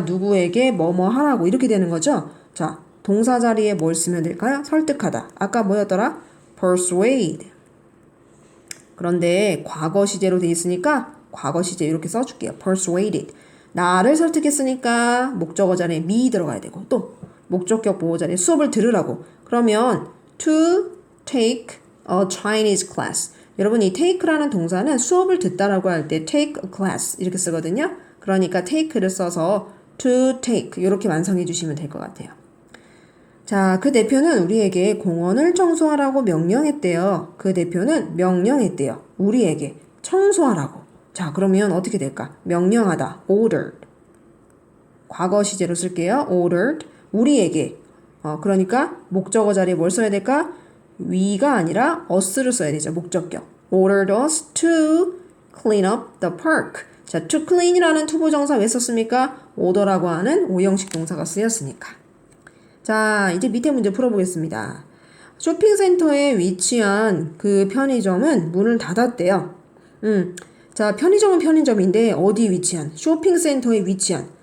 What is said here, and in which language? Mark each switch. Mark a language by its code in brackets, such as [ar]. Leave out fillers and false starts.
[ko] 누구에게 뭐뭐 하라고 이렇게 되는 거죠. 자, 동사 자리에 뭘 쓰면 될까요? 설득하다. 아까 뭐였더라? persuade. 그런데 과거 시제로 돼 있으니까 과거 시제 이렇게 써줄게요. [en] persuaded. [ko] 나를 설득했으니까 목적어 자리에 me 들어가야 되고 또 목적격 보호 자리에 수업을 들으라고. [en] 그러면 to take a Chinese class. [ko] 여러분 이 take라는 동사는 수업을 듣다라고 할 때 [en] take a class [ko] 이렇게 쓰거든요. 그러니까 take를 써서 to take 이렇게 완성해 주시면 될 것 같아요. 자, 그 대표는 우리에게 공원을 청소하라고 명령했대요. 그 대표는 명령했대요. 우리에게 청소하라고. 자, 그러면 어떻게 될까? 명령하다. ordered. 과거 시제로 쓸게요. ordered. 우리에게. 그러니까 목적어 자리에 뭘 써야 될까? we가 아니라 us를 써야 되죠. 목적격. [en] ordered us to clean up the park. [ko] 자, to clean이라는 투부정사 왜 썼습니까? order라고 하는 오형식 동사가 쓰였으니까. 자, 이제 밑에 문제 풀어보겠습니다. 쇼핑센터에 위치한 그 편의점은 문을 닫았대요. 자, 편의점은 편의점인데 어디 위치한? 쇼핑센터에 위치한.